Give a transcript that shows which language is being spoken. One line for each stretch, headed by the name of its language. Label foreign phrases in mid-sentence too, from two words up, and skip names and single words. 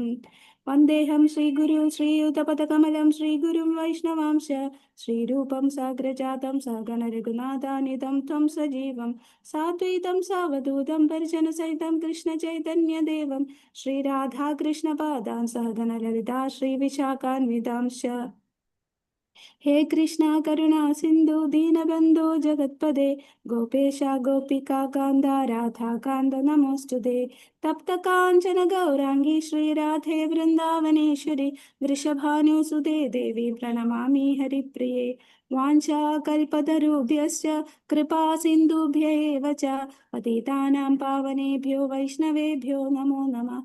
Sanskrit: വന്ദേഹം ശ്രീഗുരു ശ്രീയുതപദകമലം ശ്രീഗുരും വൈഷ്ണവാംശ ശ്രീരൂപം സാഗ്രജാതം സഗണ രഘുനാഥാനിധം ത്വം സജീവം സാദ്വൈതം സാവധൂതം പരിജനസഹിതം കൃഷ്ണ ചൈതന്യദേവം ശ്രീരാധാകൃഷ്ണപാദാൻ സഹഗണ ലളിതാ ശ്രീവിശാഖാന്വിതാംശ. हे कृष्णा करुणा सिंधु दीनबंधु जगत्पदे गोपेश गोपिका कांदा राधा कांद नमोस्तुते. तप्त कांचन गौरांगी श्री राधे वृंदावनेश्वरी वृषभानुसुते देवी प्रणमामि हरिप्रिये. वाञ्छा कल्पतरुभ्यश्च कृपा सिन्धुभ्य एव च पतितानां पावनेभ्यो वैष्णवेभ्यो नमो नमः.